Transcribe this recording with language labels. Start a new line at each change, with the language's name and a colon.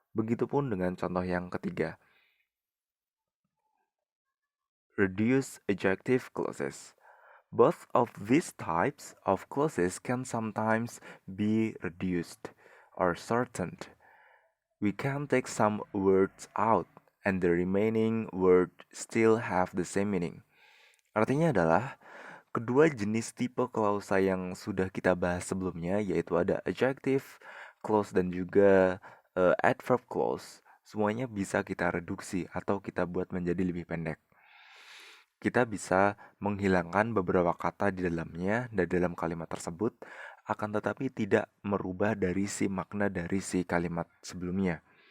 Indonesian: Begitupun dengan contoh yang ketiga.
English: Reduce adjective clauses. Both of these types of clauses can sometimes be reduced or shortened. We can take some words out and the remaining word still have the same meaning.
Indonesian: Artinya adalah kedua jenis tipe klausa yang sudah kita bahas sebelumnya, yaitu ada adjective clause dan juga adverb clause, semuanya bisa kita reduksi atau kita buat menjadi lebih pendek. Kita bisa menghilangkan beberapa kata di dalamnya dan dalam kalimat tersebut, akan tetapi tidak merubah dari si makna dari si kalimat sebelumnya.